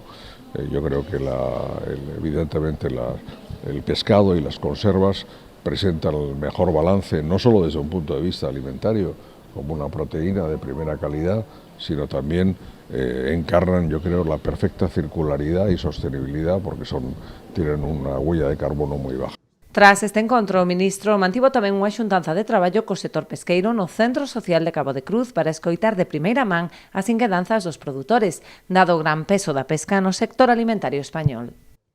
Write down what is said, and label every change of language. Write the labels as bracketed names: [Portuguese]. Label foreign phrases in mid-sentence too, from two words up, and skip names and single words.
[Spanish] Yo creo que evidentemente el pescado y las conservas presentan el mejor balance, no solo desde un punto de vista alimentario, como una proteína de primera calidad, sino también encarnan, yo creo, la perfecta circularidad y sostenibilidad porque tienen una huella de carbono muy baja. [Galician] Tras este encontro, o ministro mantivo tamén unha xuntanza de traballo co sector pesqueiro no Centro Social de Cabo de Cruz para escoitar de primeira man as inquedanzas dos produtores, dado o gran peso da pesca no sector alimentario español.